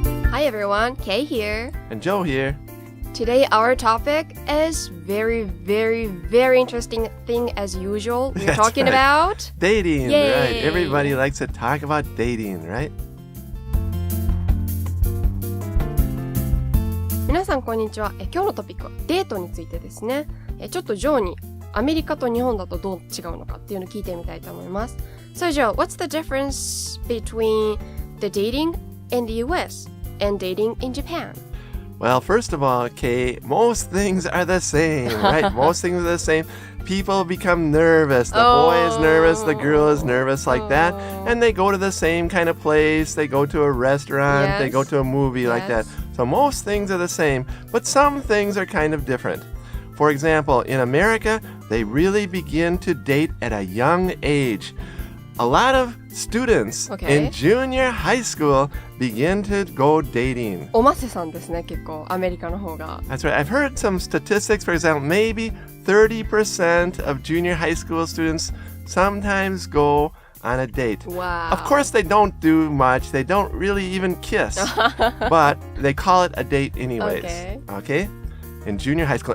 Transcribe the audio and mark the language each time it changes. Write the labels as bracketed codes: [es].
[en] Hi everyone, Kay here. And Joe here. Today our topic is very interesting thing as usual. We're talking about dating, Yay. right? Everybody likes to talk about dating, right? [ja] 皆さんこんにちは。今日のトピックはデートについてですね。ちょっとジョーにアメリカと日本だとどう違うのかっていうのを聞いてみたいと思います。 [en] So Joe, what's the difference between the dating in the US and dating in Japan? Well, first of all, Kay, most things are the same, right? Most things are the same. People become nervous. The boy is nervous, the girl is nervous like that. And they go to the same kind of place. They go to a restaurant. They go to a movie like that. So most things are the same, but some things are kind of different. For example, in America, they really begin to date at a young age. A lot of students in junior high school begin to go dating. [ja] おませさんですね、結構アメリカの方が。 [en] That's right. I've heard some statistics, for example, maybe 30% of junior high school students sometimes go on a date. Wow. Of course, they don't do much. They don't really even kiss, but they call it a date anyways. Okay? In junior high school.